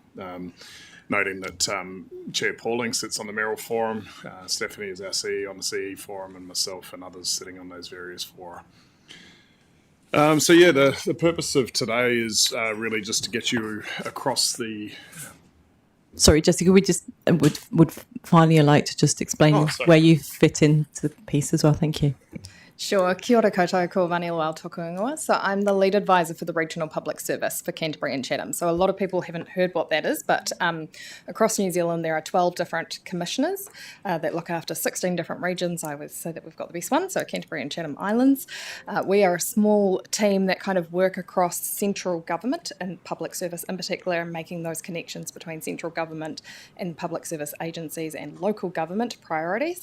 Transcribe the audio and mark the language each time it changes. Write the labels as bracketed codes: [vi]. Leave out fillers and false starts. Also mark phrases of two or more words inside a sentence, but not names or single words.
[en] Noting that Chair Pauling sits on the Mayoral Forum, Stephanie is our CE on the CE Forum, and myself and others sitting on those various fora. The purpose of today is really just to get you across the... Sorry, Jessica, would Fania like to just explain where you fit into the piece as well? Thank you. Sure. [mi] Kia ora koutou, ko Vani Lawal toku ingoa. [en] So I'm the lead advisor for the Regional Public Service for Canterbury and Chatham. So a lot of people haven't heard what that is, but across New Zealand there are 12 different commissioners that look after 16 different regions. I would say that we've got the best one, so Canterbury and Chatham Islands. We are a small team that kind of work across central government and public service in particular, and making those connections between central government and public service agencies and local government priorities.